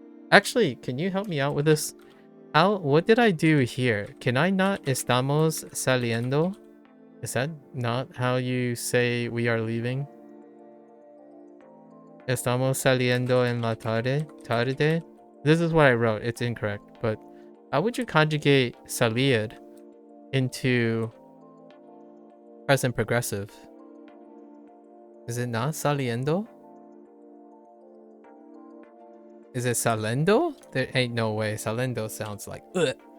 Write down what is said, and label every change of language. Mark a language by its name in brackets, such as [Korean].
[English] Actually, can you help me out with this? What did I do here? Can I not [Spanish] estamos saliendo? [English] Is that not how you say we are leaving? [Spanish] Estamos saliendo en la tarde. [English] This is what I wrote. It's incorrect, but how would you conjugate salir into present progressive? Is it not saliendo? Is it salendo? There ain't no way. Salendo sounds like ugh.